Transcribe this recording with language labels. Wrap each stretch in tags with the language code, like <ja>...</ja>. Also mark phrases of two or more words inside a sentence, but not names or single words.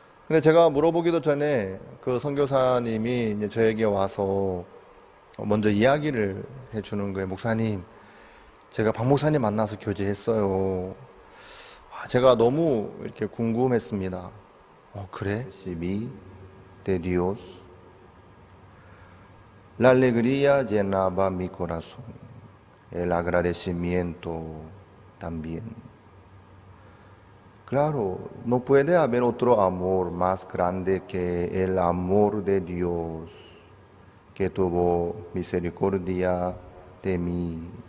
<ko>근데 제가 물어보기도 전에 그 선교사님이 이제 저에게 와서 먼저 이야기를 해주는 거예요. 목사님, 제가 박 목사님 만나서 교제했어요. 제가 너무 이렇게 궁금했습니다. 그래?</ko> <es>Recibí de Dios. La alegría llenaba mi corazón. El agradecimiento también. Claro, no puede haber otro amor más grande que el amor de Dios, que tuvo misericordia de mí.</es>